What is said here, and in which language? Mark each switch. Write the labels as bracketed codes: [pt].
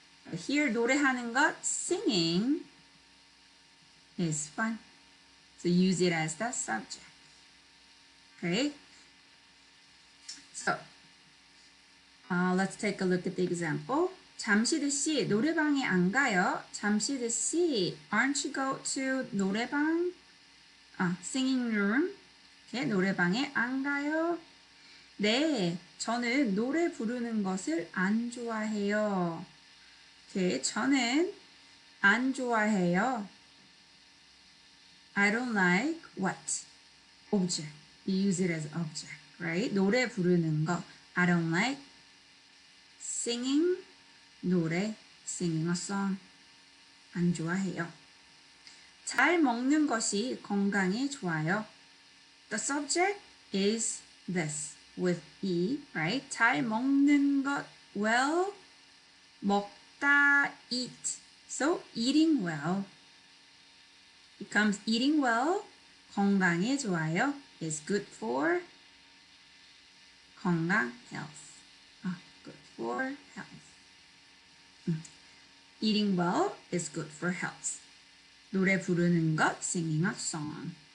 [en] But here [ko] 노래하는 것, [en] singing is fun. So use it as the subject. Okay. So let's take a look at the example. [ko] 잠시드 씨 노래방에 안 가요? [en] 잠시드 씨, aren't you go to 노래방? Singing room. Okay, [ko] 노래방에 안 가요? 네, 저는 노래 부르는 것을 안 좋아해요. [en] Okay, [ko] 저는 안 좋아해요. [en] I don't like what? Object. You use it as object, right? [ko] 노래 부르는 거. [en] I don't like singing, 노래, singing a song. [ko] 안 좋아해요. 잘 먹는 것이 건강에 좋아요. [en] The subject is this with E, right? 잘 먹는 것, well, 먹다, eat. So eating well becomes eating well, [ko] 건강에 좋아요, [en] is good for 건강, health. Good for health. Eating well is good for health. [ko] 노래 부르는 것, [en] singing a song.